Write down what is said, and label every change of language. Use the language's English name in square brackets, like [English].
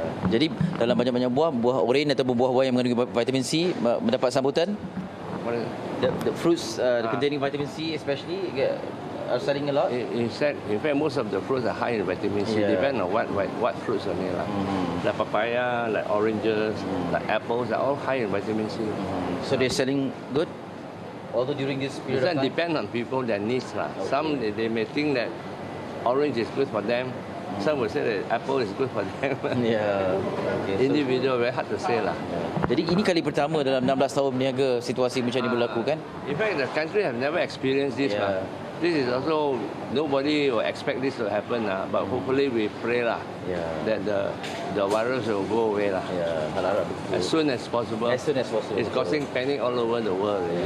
[Malay] Jadi dalam banyak-banyak buah oren ataupun buah-buah yang mengandungi vitamin C mendapat sambutan. [English] The fruits containing vitamin C especially are selling a lot. In fact, most of the fruits are high in vitamin C. Depend on what fruits are made lah. Like papaya, like oranges, like apples are all high in vitamin C. So they're selling good. Although during this period of time, depend on people their needs lah. Some they may think that orange is good for them. Some will say that apple is good for them. Individual, very hard to say lah. [Malay] Jadi ini kali pertama dalam 16 tahun berniaga situasi macam ini berlaku kan? [English] In fact, the country have never experienced this lah. This is also, nobody will expect this to happen lah. But hopefully we pray lah that the virus will go away lah. As soon as possible. It's causing panic all over the world.